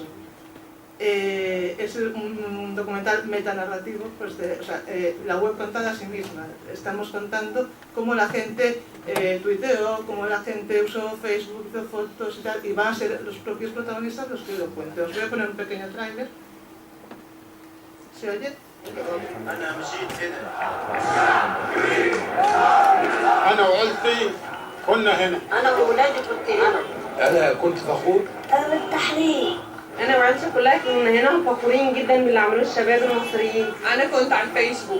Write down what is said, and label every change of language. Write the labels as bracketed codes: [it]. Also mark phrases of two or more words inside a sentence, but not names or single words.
[es] Es un documental metanarrativo, pues la web contada a sí misma. Estamos contando cómo la gente tuiteó, cómo la gente usó Facebook, hizo fotos y tal, y van a ser los propios protagonistas los que lo cuenten. Os voy a poner un pequeño tráiler. ¿Se oye? [ar] أنا وعيلتي كنا هنا. أنا وولادي كنت هنا. أنا كنت فخور. أنا بالتحرير. أنا وعيلتي كلها كنا هنا فخورين جدا باللي عملوه الشباب المصريين. أنا كنت على الفيسبوك.